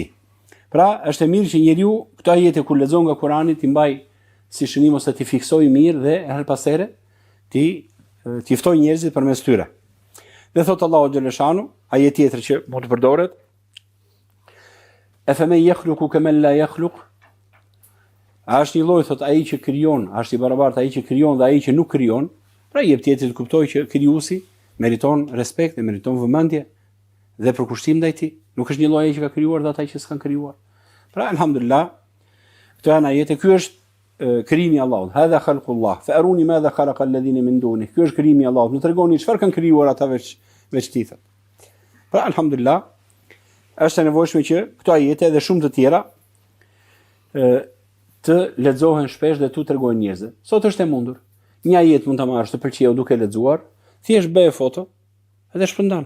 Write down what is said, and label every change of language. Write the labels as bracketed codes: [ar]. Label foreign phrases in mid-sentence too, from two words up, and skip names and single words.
[sq] Pra, është e mirë që njeriu këto ajete kur lexon nga Kurani ti mbaj si shënim ose ti fiksoj mirë dhe her pas here ti ftoj njerëzit përmes tyre. Dhe thot Allahu xhaleshanu, ajet tjetër që mund të përdoret, e [ar] فمن يخلق كمن لا يخلق. [sq] A është një lloj thot ai që krijon, a është i barabartë ai që krijon dhe ai që nuk krijon? Pra jep tjetër të kuptoj që krijuesi meriton respekt dhe meriton vëmendje dhe përkushtim ndaj tij. Nuk është një lloj ai që ka krijuar dhe ata që s'kan krijuar. Pra alhamdulillah, këto janë ajete. Ky është krijimi i Allahut. [ar] هذا خلق الله. فأروني ماذا خلق الذين من دوني. [sq] Ky është krijimi i Allahut. Më tregoni çfarë kanë krijuar ata veç tij. Pra alhamdulillah, është e nevojshme që këto ajete dhe shumë të tjera të lexohen shpesh dhe tu tregojnë njerëzve. Sot është e mundur. Një ajet mund ta marrësh të pëlqeu duke lexuar, thjesht bëje foto dhe shpërndan.